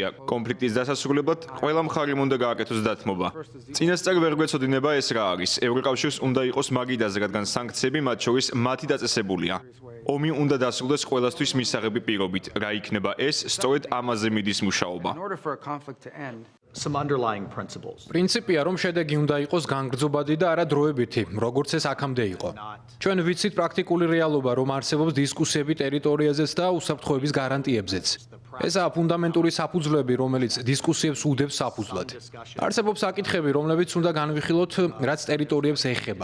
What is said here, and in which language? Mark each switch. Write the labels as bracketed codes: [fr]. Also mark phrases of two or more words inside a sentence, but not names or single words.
[ka] კონფლიქტის დასასრულებლად ყველა მხარემ უნდა გააკეთოს დათმობა. წინასწარ ვერ გვეცოდინება ეს რა არის. ევროკავშირს უნდა იყოს მაგიდაზე, რადგან სანქციები მათ შორის მათი დაწესებულია. ომი უნდა დასრულდეს ყველასთვის მისაღები პირობით. რა იქნება ეს, სწორედ ამაზე მიდის მუშაობა. [en] Some underlying principles. [ka] პრინციპია, რომ შედეგი უნდა იყოს განგრძობადი და არა დროებითი, როგორც ეს აქამდე იყო. ჩვენ ვიცით პრაქტიკული რეალობა, რომ არსებობს დისკუსიები ტერიტორიაზეც და უსაფრთხოების გარანტიებზეც. ესაა ფუნდამენტური საფუძვლები, რომელიც დისკუსიებს უდევს საფუძვლად. არსებობს საკითხები, რომლებიც უნდა განვიხილოთ, რაც ტერიტორიებს ეხება.